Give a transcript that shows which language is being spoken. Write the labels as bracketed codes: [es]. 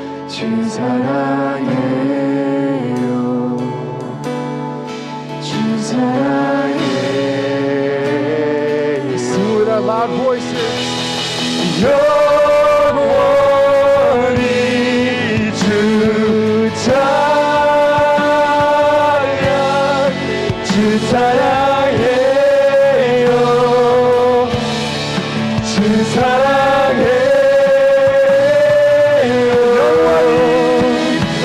[ko] 주 사랑해요 주 사랑해요 [en] sing with our loud voices. [ko] 영원히 주 찬양 주 사랑해요 주 사랑해요 영원히